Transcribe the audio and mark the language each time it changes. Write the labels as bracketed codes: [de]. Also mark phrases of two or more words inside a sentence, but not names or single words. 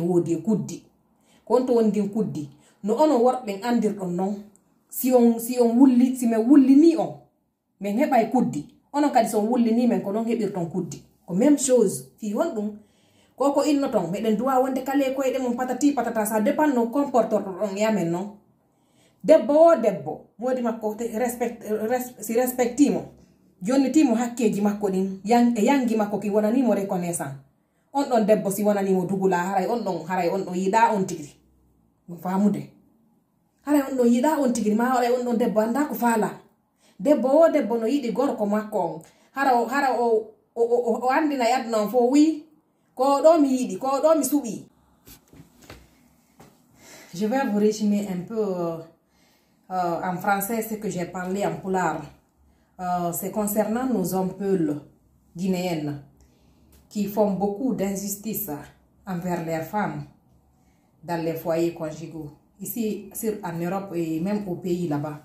[ff] woodi e kuddi ko on to wondin kuddi no onon worɓen andirɗon noon si on wulli si min wullini on min heɓay kuddi onon kadi so on wullini men ko noon heɓirton kuddi ko [fr] même chose [ff] fi won ɗum ko innoton meɗen duwa wonde kale koyɗe mum [fr] patati patata ça dépend [ff] no comportorto ɗon yamen noon debbo o debbo modi makko si respectimo jonnitimo hakkeji makko ɗin e yangi makko ki wonanimo reconnaissant on ɗon debbo si wonanimo dugula haray on ɗon yiɗa on tigri famude haray on ɗon yiɗa on tigri ma haray on ɗon debbo anda ko faala debbo o debbo no yiɗi gorko makko on hara o andina yadna on fo wi ko ɗo mi yiɗi ko ɗo mi suɓi. [fr] Je vais vous résumer un peu en français ce que j'ai parlé en pulaar. C'est concernant nos hommes peuls guinéennes qui font beaucoup d'injustice envers les femmes dans les foyers conjugaux, ici en Europe et même au pays là-bas.